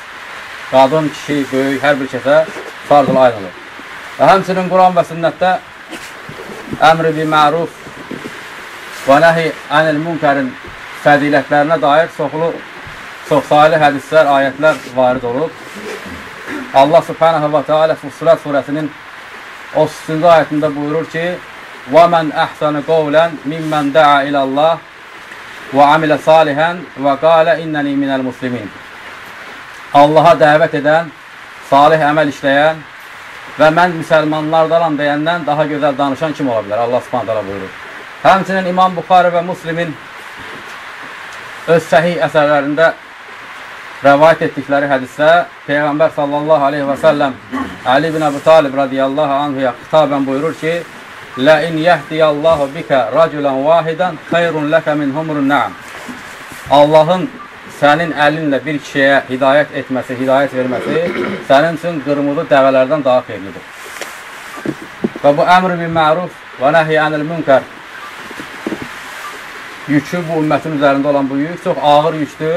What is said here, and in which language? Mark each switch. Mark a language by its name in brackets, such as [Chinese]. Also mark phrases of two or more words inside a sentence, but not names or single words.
[Azerbaijani] Qadın, kişi, böyük, hər bir kəsə [Arabic] فرض العين [Azerbaijani] olur. Və həmsinin Quran və sünnətdə [Arabic] أمر بالمعروف والنهي عن المنكر [Azerbaijani] fədilətlərinə dair çox sayılı hədislər, ayətlər varid olub. Allah [Arabic] سبحانه وتعالى [Azerbaijani] Fussilat surəsinin 30-cu ayətində buyurur ki, [Arabic] وَمَنْ أَحْسَنُ قَوْلًا مِمَّنْ دَعَا إِلَى اللّٰهِ وَعَمِلَ صَالِحًا وَقَالَ إِنَّنِي مِنَ الْمُسْلِمِينَ. [Azerbaijani] Allaha dəvət edən, salih əməl işləyən və mən müsəlmanlardanam deyəndən daha gözəl danışan kim ola bilər? Allah [Arabic] سبحانه تعالى [Azerbaijani] buyurur. Həmçinin İmam Buxari və Müslimin öz səhih əsərlərində rəvayət etdikləri hədisdə Peyğəmbər [Arabic] صلى الله عليه وسلم [Azerbaijani] Ali bin Əbu Talib [Arabic] رضي الله عنه [Azerbaijani] xitabən buyurur ki, [Arabic] لَاِنْ يَهْدِيَ اللّٰهُ بِكَ رَجُلًا وَاحِدًا خَيْرٌ لَكَ مِنْ هُمْرُ النَّعَمِ. [Azerbaijani] Allahın sənin əlinlə bir kişiyə hidayət etməsi, hidayət verməsi sənin üçün qırmızı dəvələrdən daha xeyirlidir. Və bu [Arabic] أمر بالمعروف والنهي عن المنكر [Azerbaijani] yükü, bu ümmətin üzərində olan bu yük çox ağır yüktür.